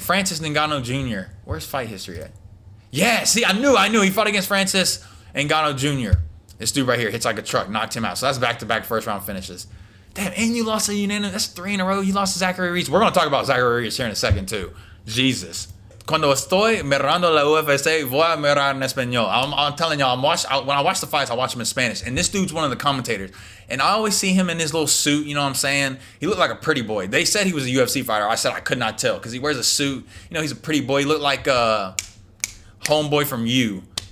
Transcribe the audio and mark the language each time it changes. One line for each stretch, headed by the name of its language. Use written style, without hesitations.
English: Francis Ngannou Jr. Where's fight history at? Yeah, see, I knew he fought against Francis Ngannou Jr. This dude right here hits like a truck, knocked him out. So that's back-to-back first round finishes. Damn, and you lost a unanimous. That's 3 in a row. You lost to Zachary Reese. We're going to talk about Zachary Reese here in a second, too. Jesus.
Spanish: Cuando estoy mirando la UFC, voy a mirar en español.
English: I'm telling y'all, when I watch the fights, I watch them in Spanish. And this dude's one of the commentators. And I always see him in his little suit, you know what I'm saying? He looked like a pretty boy. They said he was a UFC fighter. I said I could not tell because he wears a suit. He's a pretty boy. He looked like a homeboy from You.